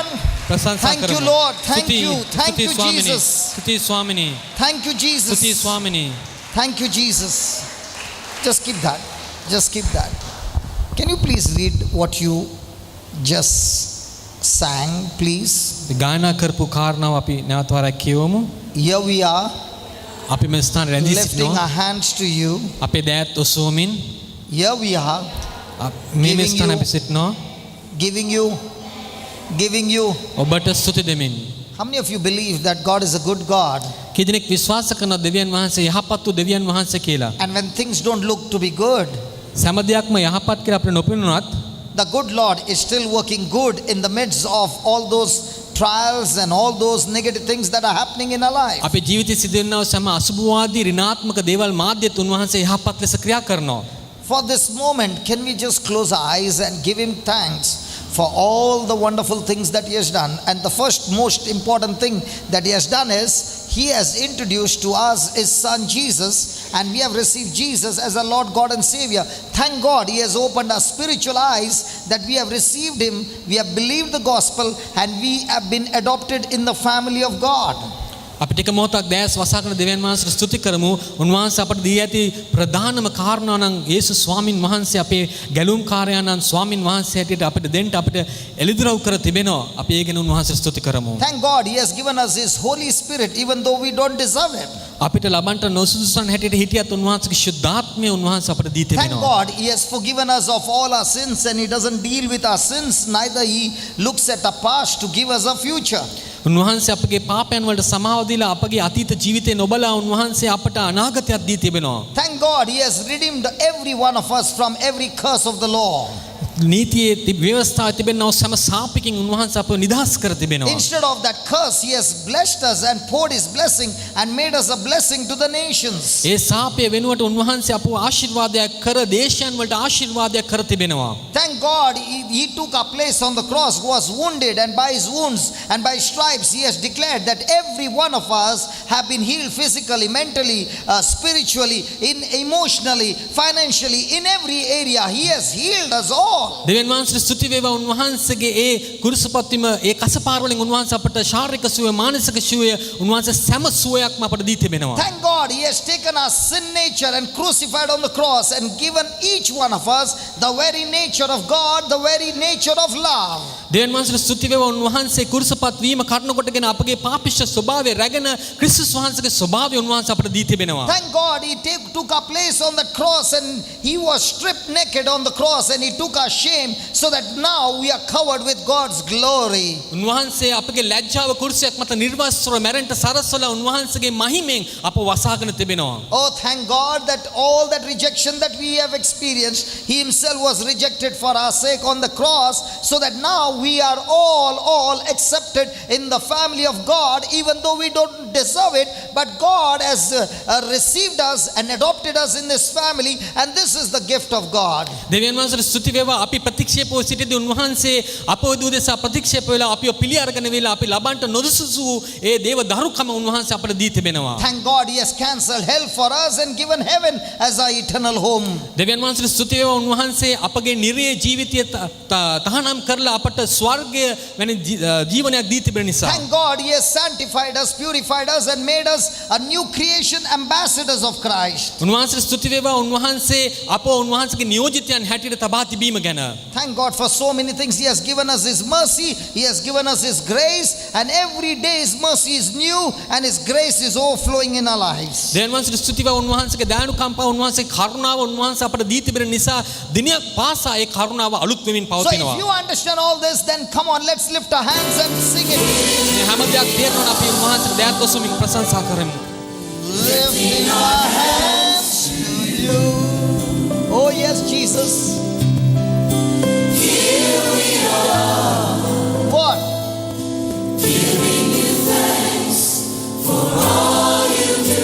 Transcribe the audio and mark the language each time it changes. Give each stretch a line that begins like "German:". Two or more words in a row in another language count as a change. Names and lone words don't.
Sinhala: Prasansa
English: Thank you,
Sinhala: karamu.
English: Lord. Thank you. Thank
Sinhala: Stuti
English: you,
Sinhala: Swamini.
English: Jesus.
Sinhala: ස්තුති ස්වාමිනී.
English: Thank you,
Sinhala: Stuti
English: Jesus.
Sinhala: Swamini.
English: Thank you, Jesus. Just keep that. Just keep that. Can you please read what you just sang, please?
Sinhala: ගායනා කරපු කාරණාව අපි නැවත වරක් කියවමු.
English: Here we are,
Sinhala: අපි මේ ස්ථානයේ රැඳී
English: lifting
Sinhala: සිටිනවා.
English: our hands to you.
Sinhala: අපේ දෑත් ඔසවමින්
English: Here we are,
Sinhala: මේ
English: Giving
Sinhala: ස්ථානයේ
English: you-
Sinhala: අපි සිටිනවා.
English: giving you.
Sinhala: ඔබට ස්තුති දෙමින්.
English: How many of you believe that God is a good God?
Sinhala: කී දෙනෙක් විශ්වාස කරන දෙවියන් වහන්සේ යහපත් වූ දෙවියන් වහන්සේ කියලා?
English: And when things don't look to be good,
Sinhala: සෑම දෙයක්ම යහපත් කියලා අපිට නොපෙනුනත්
English: the good Lord is still working good in the midst of all those trials and all those negative things that are happening in our life.
Sinhala: අපේ ජීවිතයේ සිදුවෙනා සෑම අසුභවාදී ඍණාත්මක දේවල් මාධ්‍යත් උන්වහන්සේ යහපත් ලෙස ක්‍රියා කරනවා.
English: For this moment, can we just close our eyes and give him thanks for all the wonderful things that he has done? And the first most important thing that he has done is he has introduced to us his son Jesus, and we have received Jesus as our Lord, God and Savior. Thank God he has opened our spiritual eyes that we have received him, we have believed the gospel, and we have been adopted in the family of God.
Sinhala: අපිට එක මොහොතක් දැස් වසා කරන දෙවියන් වහන්සේට ස්තුති කරමු. උන්වහන්සේ අපට දී ඇති ප්‍රධානම කාරණා නම් යේසුස් ස්වාමින් වහන්සේ අපේ ගැලුම් කාර්යයන්න් ස්වාමින් වහන්සේ හැටියට අපිට දෙන්න අපිට එළිදරව් කර තිබෙනවා. අපි ඒ ගැන උන්වහන්සේට ස්තුති කරමු.
English: Thank God he has given us his Holy Spirit even though we don't deserve it.
Sinhala: අපිට ලබන්නට නොසුදුසුන් හැටියට හිටියත් උන්වහන්සේගේ ශුද්ධාත්මය උන්වහන්සේ අපට දී
English: Thank
Sinhala: තිබෙනවා.
English: God he has forgiven us of all our sins, and he doesn't deal with our sins, neither he looks at our past to give us a future.
Sinhala: උන්වහන්සේ අපගේ පාපයන් වලට සමාව දීලා අපගේ අතීත ජීවිතේ නොබලා උන්වහන්සේ අපට අනාගතයක් දී තිබෙනවා.
English: Thank God he has redeemed every one of us from every curse of the law.
Sinhala: නීතියේ ව්‍යවස්ථාවේ තිබෙනා සෑම සාපකින් උන්වහන්සේ අපව නිදහස් කර තිබෙනවා.
English: Instead of that curse, he has blessed us and poured his blessing and made us a blessing to the nations.
Sinhala: ඒ සාපය වෙනුවට උන්වහන්සේ අපව ආශිර්වාදයක් කර දේශයන් වලට ආශිර්වාදයක් කර තිබෙනවා.
English: Thank God he took our place on the cross, was wounded, and by his wounds and by his stripes he has declared that every one of us have been healed physically, mentally, spiritually, emotionally, financially, in every area. He has healed us all.
Sinhala: දෙවියන් වහන්සේට ස්තුති වේවා. උන්වහන්සේගේ ඒ කුරුසපත්තිම ඒ කසපාර වලින් උන්වහන්සේ අපට ශාරීරික සුවය, මානසික සුවය උන්වහන්සේ සෑම සුවයක්ම අපට දී තිබෙනවා.
English: Thank God he has taken our sin nature and crucified on the cross and given each one of us the very nature of God, the very nature of love.
Sinhala: දෙවියන් වහන්සේට ස්තුති වේවා. උන්වහන්සේ කුරුසපත් වීම කාරණ කොටගෙන අපගේ පාපිෂ්ඨ ස්වභාවය රැගෙන ක්‍රිස්තුස් වහන්සේගේ ස්වභාවය උන්වහන්සේ අපට දී තිබෙනවා.
English: Thank God he took our place on the cross, and he was stripped naked on the cross, and he took our shame so that now we are covered with God's glory.
Sinhala: උන්වහන්සේ අපගේ ලැජ්ජාව කුරුසයක් මත නිර්වස්ත්‍රව මැරෙන්න සරසවලා උන්වහන්සේගේ මහිමෙන් අප වසාගෙන තිබෙනවා.
English: Oh, thank God that all that rejection that we have experienced, he himself was rejected for our sake on the cross, so that now we are all accepted in the family of God, even though we don't deserve it, but God has received us and adopted us in this family, and this is the gift of God.
Sinhala: දෙවියන් වහන්සේට ස්තුති වේවා. අපි ප්‍රතික්ෂේපව සිටිදී උන්වහන්සේ අපව දුදෙසා ප්‍රතික්ෂේප වෙලා අපිව පිළි අරගෙන වෙලා අපි ලබන්නට නොසුසු ඒ දේව දරුකම උන්වහන්සේ අපට දී තිබෙනවා.
English: Thank God he has cancelled hell for us and given heaven as our eternal home.
Sinhala: දෙවියන් වහන්සේට ස්තුති වේවා. උන්වහන්සේ අපගේ නිර්ය ජීවිතය තහනම් කරලා අපට ස්වර්ගය වැනි ජීවනයක් දී තිබෙන නිසා.
English: Thank God he has sanctified us, purified us, and made us a new creation, ambassadors of Christ.
Sinhala: උන්වහන්සේට ස්තුති වේවා. උන්වහන්සේ අපව උන්වහන්සේගේ නියෝජිතයන් හැටියට තබා තිබීම ගැන.
English: Thank God for so many things. He has given us his mercy, he has given us his grace, and every day his mercy is new and his grace is overflowing in our lives.
Sinhala: දෙවියන් වහන්සේට ස්තුති වේවා. උන්වහන්සේගේ දයානුකම්පාව, උන්වහන්සේගේ කරුණාව උන්වහන්සේ අපට දී තිබෙන නිසා දිනයක් පාසා ඒ කරුණාව අලුත් වෙමින්
English: So
Sinhala: පවතිනවා.
English: if you understand all this, then come on, let's lift our hands and sing it.
Sinhala: මේ හැම දෙයක් තේරෙනවා නම් අපි උන්වහන්සේට දයාත් ඔසවමින් ප්‍රශංසා කරමු.
English: Lifting our hands to you. Oh yes, Jesus. Here we are, What? giving you thanks for all you do.